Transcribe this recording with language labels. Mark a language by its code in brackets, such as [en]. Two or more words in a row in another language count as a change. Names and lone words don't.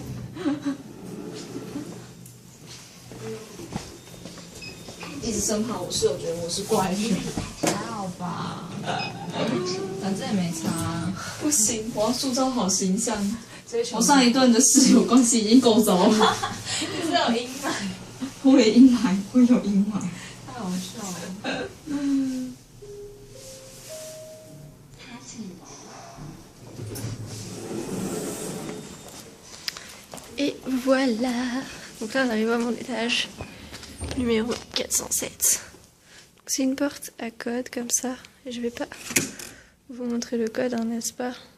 [zh] 一直生怕我室友觉得我是怪人，还好吧，反正也没差。不行，我要塑造好形象。我上一段的室友关系已经够糟了。你是有阴霾，会有阴霾，会有阴霾，太好笑了。 [fr] Et voilà. Donc là, on arrive à mon étage. Numéro 407. C'est une porte à code comme ça. Je vais pas vous montrer le code, hein, n'est-ce pas?